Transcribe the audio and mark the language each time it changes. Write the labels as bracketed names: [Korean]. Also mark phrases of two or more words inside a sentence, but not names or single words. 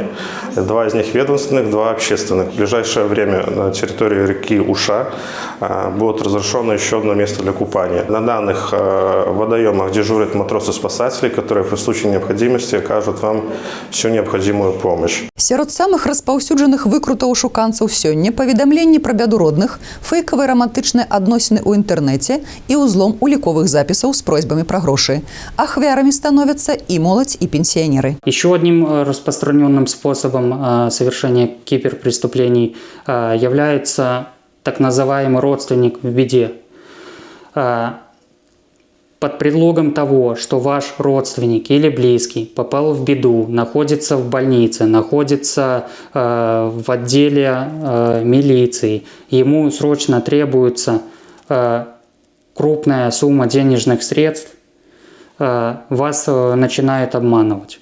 [Russian] 2 из них ведомственных, 2 общественных. В ближайшее время на территории реки Уша будет разрешено еще одно место для купания. На данных водоемах дежурят матросы-спасатели, которые при случае необходимости окажут вам всю необходимую помощь. [Belarusian] Сярод самых распаўсюджаных выкрутаў шуканцаў сёння паведамленні пра бяду родных, фэйкавыя рамантычныя адносіны ў інтэрнэце і ўзлом уліковых запісаў з просьбамі пра грошы. Ахвярамі становяцца і моладзь, і пенсионеры. [Russian] Еще одним распространенным способом совершения киберпреступлений является так называемый родственник в беде. Под предлогом того, что ваш родственник или близкий попал в беду, находится в больнице, находится в отделе милиции, ему срочно требуется крупная сумма денежных средств, вас начинают обманывать.